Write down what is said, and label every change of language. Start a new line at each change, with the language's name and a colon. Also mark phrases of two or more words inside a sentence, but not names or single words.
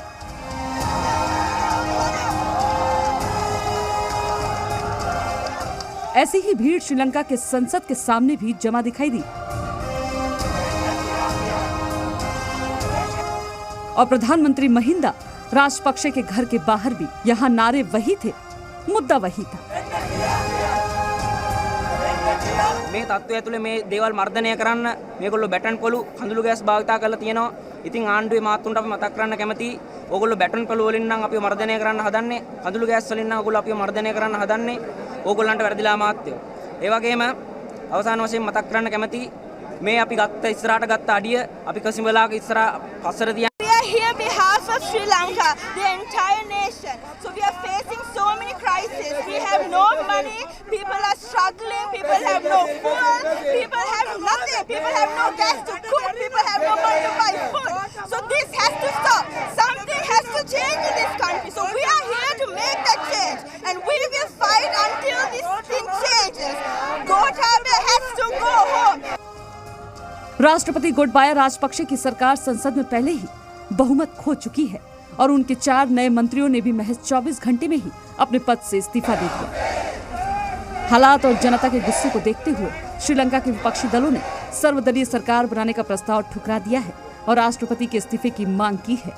Hindi: ऐसी ही भीड़ श्रीलंका के संसद के सामने भी जमा दिखाई दी और प्रधानमंत्री महिंदा राजपक्षे के घर के बाहर भी यहां नारे वही थे, मुद्दा वही था।
Sinhala: මේ තත්ත්වය ඇතුලේ මේ දේවල් මර්ධනය කරන්න මේගොල්ලෝ බැටන් පොළු කඳුළු ගෑස් භාවිතා කරලා තියෙනවා. ඉතින් ආණ්ඩුවේ මාත්තුන්ට අපි මතක් කරන්න කැමතියි. ඕගොල්ලෝ බැටන් පොළු වලින් නම් අපිව මර්ධනය කරන්න හදන්නේ. කඳුළු ගෑස් වලින් නම් ඕගොල්ලෝ අපිව මර්ධනය කරන්න හදන්නේ. ඕගොල්ලන්ට වැරදිලා මාත්‍යෝ. ඒ වගේම අවසාන වශයෙන් මතක් කරන්න කැමතියි මේ අපි ගත්ත ඉස්සරහට ගත්ත අඩිය අපි කසිමලාගේ ඉස්සරහ පස්සට තියන.
English: We are here behalf of Sri Lanka, the entire nation. So we are facing so many crises. We have no money, people are struggling, people have no food, people have nothing, people have no gas to cook, people have no money to buy food. So this has to stop. Something has to change in this country. So we are here to make that change and we will fight until this thing changes. Gotabaya has to go home.
Hindi: राष्ट्रपति गोटबाया राजपक्षे की सरकार संसद में पहले ही बहुमत खो चुकी है और उनके 4 नए मंत्रियों ने भी महज 24 घंटे में ही अपने पद से इस्तीफा दे दिया। हालात और जनता के गुस्से को देखते हुए श्रीलंका के विपक्षी दलों ने सर्वदलीय सरकार बनाने का प्रस्ताव ठुकरा दिया है और राष्ट्रपति के इस्तीफे की मांग की है।